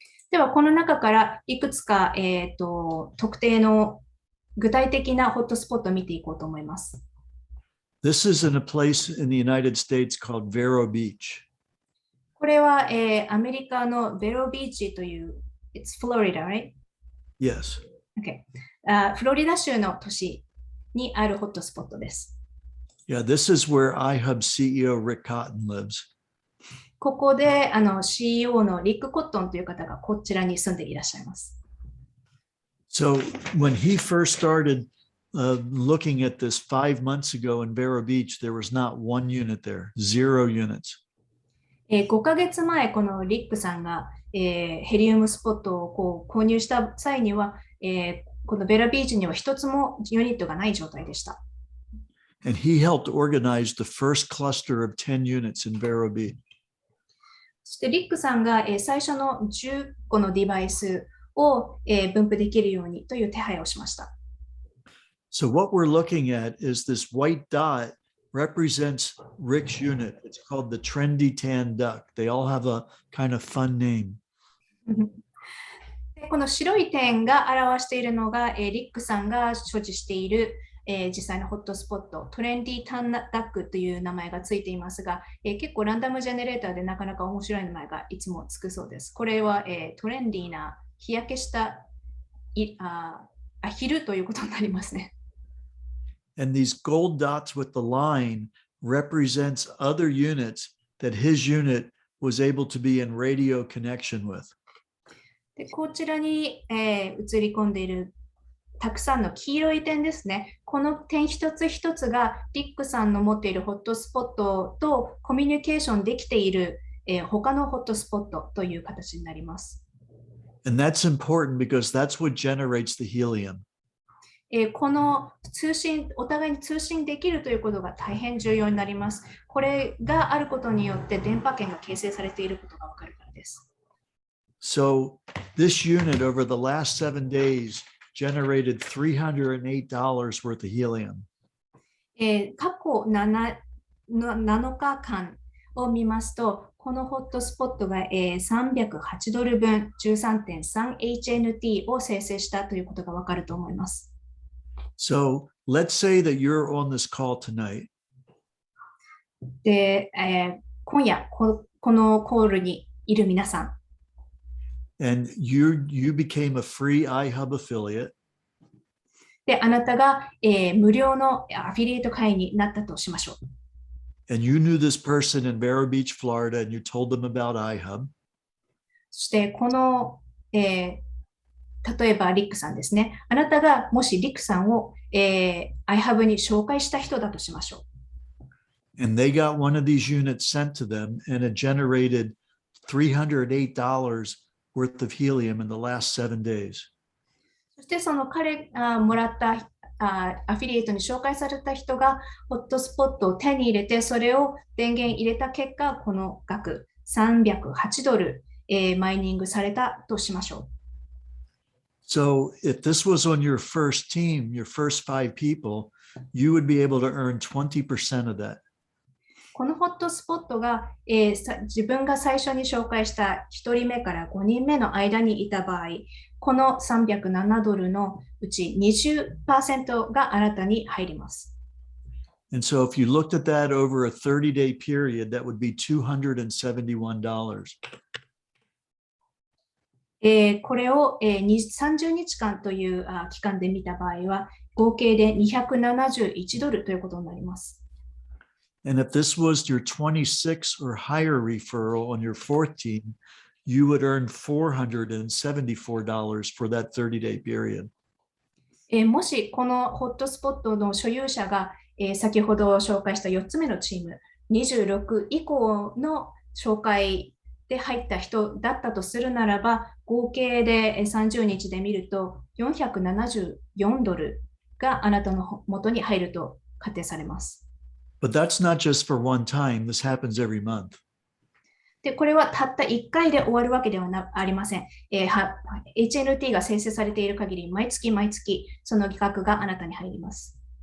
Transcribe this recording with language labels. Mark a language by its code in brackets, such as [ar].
[ja] では、この中からいくつか、特定の具体的なホットスポットを見ていこうと思います。 [en] This is in a place in the United States called Vero Beach. [ja] これは、アメリカのベロビーチという、 [en] It's Florida, right? Yes. Okay. [ja] フロリダ州の都市にあるホットスポットです。 [en] Yeah, this is where iHub CEO Rick Cotton lives. [ja] ここでCEO のリック・コットンという方がこちらに住んでいらっしゃいます。 [en] So when he first started looking at this 5 months ago in Vero Beach, there was not one unit there, 0 units. [ja] 5ヶ月前、このリックさんが、ヘリウムスポットを購入した際には、このベロビーチには一つもユニットがない状態でした。 [en] And he helped organize the first cluster of 10 units in Vero Beach. [ja] そしてリックさんが、最初の10個のデバイスを、分布できるようにという手配をしました。 [en] So what we're looking at is this white dot represents Rick's unit. It's called the Trendy Tan Duck. They all have a kind of fun name. [ja] でこの白い点が表しているのが、リックさんが所持している、実際のホットスポット、トレンディータンダックという名前がついていますが、結構ランダムジェネレーターでなかなか面白い名前がいつもつくそうです。これは、トレンディーな日焼けしたアヒルということになりますね。 [en] And these gold dots with the line represents other units that his unit was able to be in radio connection with. [ja] でこちらに、映り込んでいるたくさんの黄色い点ですね。この点一つ一つがリックさんの持っているホットスポットとコミュニケーションできている、他のホットスポットという形になります。 [en] And that's important because that's what generates the helium. [ja] この通信、お互いに通信できるということが大変重要になります。これがあることによって電波圏が形成されていることがわかるからです。 [en] So this unit over the last 7 days generated $308 worth of helium. [ja] 過去 7日間を見ますと、このホットスポットが308ドル分 13.3HNT を生成したということがわかると思います。 [en] So let's say that you're on this call tonight. [ja] で、今夜このコールにいる皆さん。 [en] And you became a free iHub affiliate. [ja] で、あなたが、無料のアフィリエイト会員になったとしましょう。 [en] And you knew this person in Vero Beach, Florida, and you told them about iHub. [ja] そしてこの、例えばリックさんですね。あなたがもしリックさんを、iHub に紹介した人だとしましょう。 [en] And they got one of these units sent to them, and it generated $308 worth of helium in the last 7 days. [ja] そしてその彼がもらったアフィリエイトに紹介された人がホットスポットを手に入れて、それを電源入れた結果、この額308ドル、マイニングされたとしましょう。 [en] So if this was on your first team, your first 5 people, you would be able to earn 20% of that. [ja] このホットスポットが、自分が最初に紹介した1人目から5人目の間にいた場合、この307ドルのうち 20% があなたに入ります。 [en] And so if you looked at that over a 30-day period, that would be $271. [ja] これを、30日間という期間で見た場合は、合計で271ドルということになります。 [en] And if this was your 26 or higher referral on your 4th team, you would earn $474 for that 30-day period. [ja] もしこのホットスポットの所有者が、先ほど紹介した4つ目のチーム、26以降の紹介で入った人だったとするならば、合計で30日で見ると474ドルがあなたの元に入ると仮定されます。 [en] But that's not just for one time. This happens every month. [ja] で、これはたった1回で終わるわけではありません。HNT が生成されている限り、毎月毎月、その額があなたに入ります。